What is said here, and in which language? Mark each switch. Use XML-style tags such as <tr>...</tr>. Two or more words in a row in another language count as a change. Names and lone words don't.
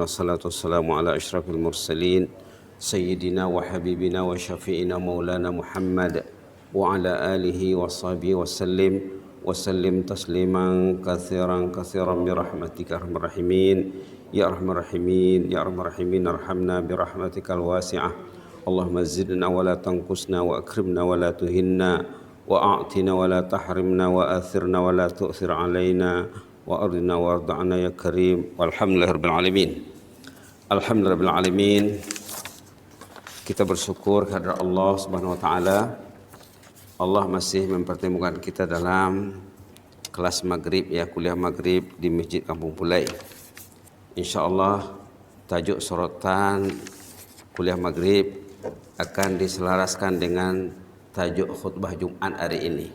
<ar>والصلاة والسلام على أشرف المرسلين سيدنا وحبيبنا وشفيعنا مولانا محمد وعلى آله وصحبه وسلم تسليما كثيرا برحمتك أرحم الراحمين يا أرحم الراحمين يا أرحم الراحمين ارحمنا برحمتك الواسعة. اللهم زدنا ولا تنقصنا وأكرمنا ولا تهنا وأعطنا ولا تحرمنا وآثرنا ولا تؤثر علينا وأرضنا وارض عنا يا كريم. والحمد لله رب العالمين. الحمد لله رب العالمين.</ar> <ms>Kita bersyukur kepada Allah</ms> <ar>سبحانه وتعالى.</ar> <ms>Allah masih mempertemukan kita dalam kelas maghrib, ya, kuliah maghrib di Masjid Kampung Pulai. Insyaallah tajuk sorotan kuliah maghrib akan diselaraskan dengan tajuk khutbah Jumat hari ini.</ms>